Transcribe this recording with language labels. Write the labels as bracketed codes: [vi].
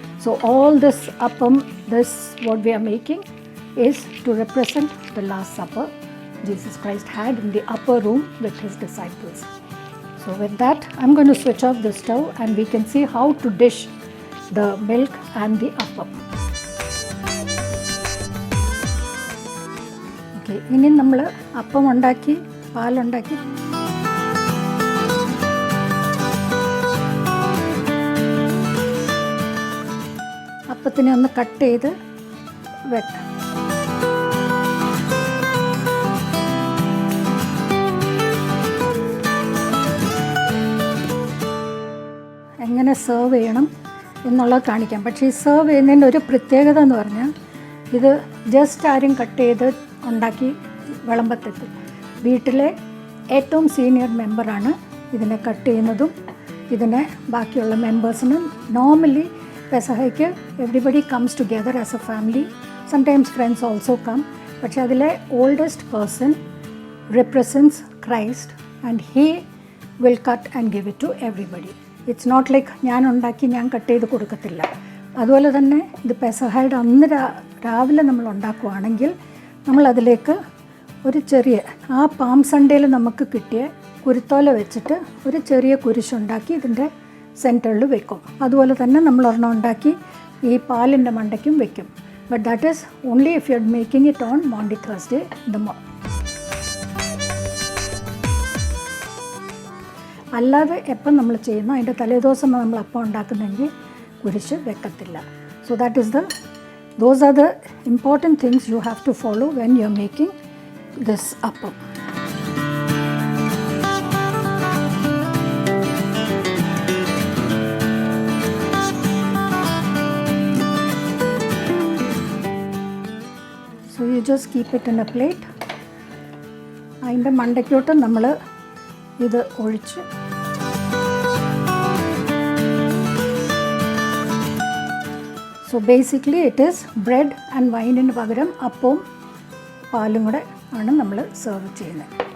[en] So all this appam, this what we are making, is to represent the Last Supper Jesus Christ had in the upper room with his disciples. So with that, I'm going to switch off the stove and we can see how to dish the milk and the appam. [ml] Okay, ഇനി നമ്മൾ അപ്പം ഉണ്ടാക്കി, പാലുണ്ടാക്കി, അപ്പത്തിനെ ഒന്ന് cut ചെയ്ത് വെക്കാം. എങ്ങനെ serve ചെയ്യണം എന്നുള്ളത് കാണിക്കാം. പക്ഷേ ഈ സെർവ് ചെയ്യുന്നതിൻ്റെ ഒരു പ്രത്യേകത എന്ന് പറഞ്ഞാൽ, ഇത് ജസ്റ്റ് ആരും കട്ട് ചെയ്ത് ഉണ്ടാക്കി വിളമ്പത്തെത്തും. വീട്ടിലെ ഏറ്റവും സീനിയർ മെമ്പറാണ് ഇതിനെ കട്ട് ചെയ്യുന്നതും ഇതിനെ ബാക്കിയുള്ള മെമ്പേഴ്സിനും. [en] Normally പെസഹയ്ക്ക് everybody comes together as a family, sometimes friends also come. [ml] പക്ഷേ അതിലെ [en] Oldest person represents Christ and he will cut and give it to everybody. It's not like [ml] ഞാൻ ഉണ്ടാക്കി ഞാൻ കട്ട് ചെയ്ത് കൊടുക്കത്തില്ല. അതുപോലെ തന്നെ ഇത് പെസഹയുടെ അന്ന് രാവിലെ നമ്മൾ ഉണ്ടാക്കുകയാണെങ്കിൽ നമ്മളതിലേക്ക് ഒരു ചെറിയ, ആ പാം സൺഡേയിൽ നമുക്ക് കിട്ടിയ കുരുത്തോല വെച്ചിട്ട് ഒരു ചെറിയ കുരിശുണ്ടാക്കി ഇതിൻ്റെ സെൻറ്ററിൽ വെക്കും. അതുപോലെ തന്നെ നമ്മൾ ഒരെണ്ണം ഉണ്ടാക്കി ഈ പാലിൻ്റെ മണ്ടയ്ക്കും വെക്കും. [en] But that is only if you are making it on Maundy Thursday in the morning. [ml] അല്ലാതെ എപ്പം നമ്മൾ ചെയ്യുന്നു അതിൻ്റെ തലേദിവസം നമ്മൾ അപ്പം ഉണ്ടാക്കുന്നെങ്കിൽ കുരിശ് വെക്കത്തില്ല. [en] So that is those are the important things you have to follow when you are making this appam. So you just keep it in a plate. [ml] അതിൻ്റെ മണ്ടയ്ക്കോട്ട് നമ്മൾ ഇത് ഒഴിച്ച് [en] so basically it is bread and [ml] വൈനിന് പകരം അപ്പവും പാലും കൂടെ ആണ് നമ്മൾ സെർവ് ചെയ്യുന്നത്.